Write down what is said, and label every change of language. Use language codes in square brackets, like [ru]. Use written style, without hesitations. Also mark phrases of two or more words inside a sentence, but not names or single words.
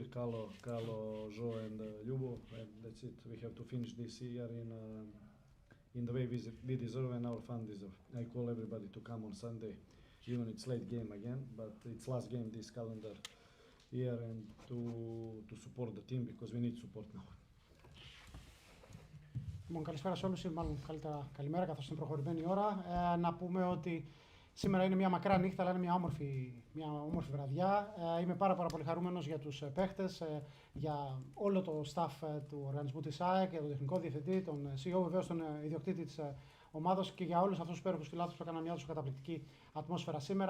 [en] Kalo, Jo, and Ljubo, and that's it. We have to finish this year in the way we deserve and our fans deserve. I call everybody to come on Sunday, even it's late game again, but it's last game this calendar year, and to support the team because we need support now. [el] Λοιπόν, καλησπέρα σε όλους, ή μάλλον καλύτερα καλημέρα καθώς είναι προχωρημένη η ώρα. Να πούμε ότι σήμερα είναι μια μακρά νύχτα, αλλά είναι μια όμορφη βραδιά. Είμαι πάρα πολύ χαρούμενος για τους παίχτες, για όλο το staff του οργανισμού της ΑΕΚ, για τον τεχνικό διευθυντή, τον CEO, βεβαίως τον ιδιοκτήτη της ομάδος και για όλους αυτούς τους υπέροχους φιλάθλους που έκαναν μια τόσο καταπληκτική ατμόσφαιρα σήμερα.